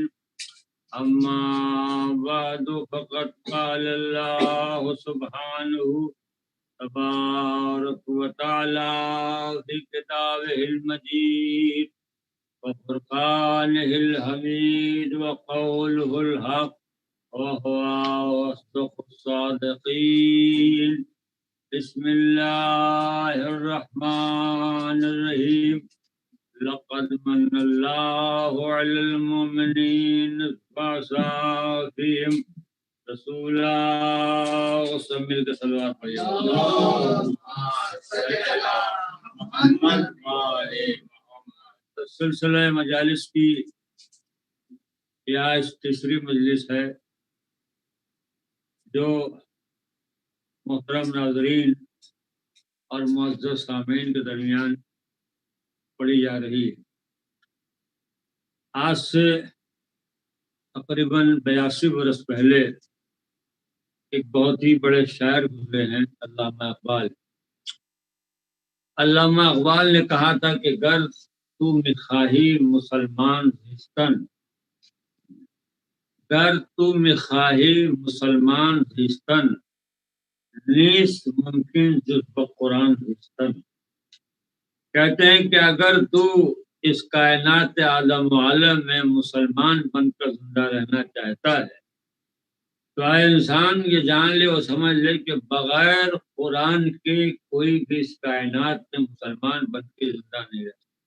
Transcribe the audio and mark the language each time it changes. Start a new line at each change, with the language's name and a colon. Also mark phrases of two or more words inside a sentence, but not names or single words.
Arabic: أما بعد، فقد قال الله سبحانه تبارك وتعالى في كتابه المجيد وفرقانه الحميد وقوله الحق وهو أصدق الصادقين. بسم الله الرحمن الرحيم. لقد من الله على المؤمنين إذ بعث فيهم رسولا.
Urdu: سب مل کے صلوات پڑھیے. سلسلہ مجالس کی یہ آج تیسری مجلس ہے جو محترم ناظرین اور معزز سامعین کے درمیان پڑھی جا رہی ہے. آج سے تقریباً 82 برس پہلے ایک بہت ہی بڑے شاعر گزرے ہیں، علامہ اقبال. علامہ اقبال نے کہا تھا کہ
Persian: گر تو مخواہی مسلمان زیستن، گر تو مخواہی مسلمان زیستن، نیست ممکن جز بقرآن زیستن.
Urdu: کہتے ہیں کہ اگر تو اس کائنات عالم و عالم میں مسلمان بن کر زندہ رہنا چاہتا ہے تو آئے انسان یہ جان لے اور سمجھ لے کہ بغیر قرآن کے کوئی بھی اس کائنات میں مسلمان بن کے زندہ نہیں رہ سکتا.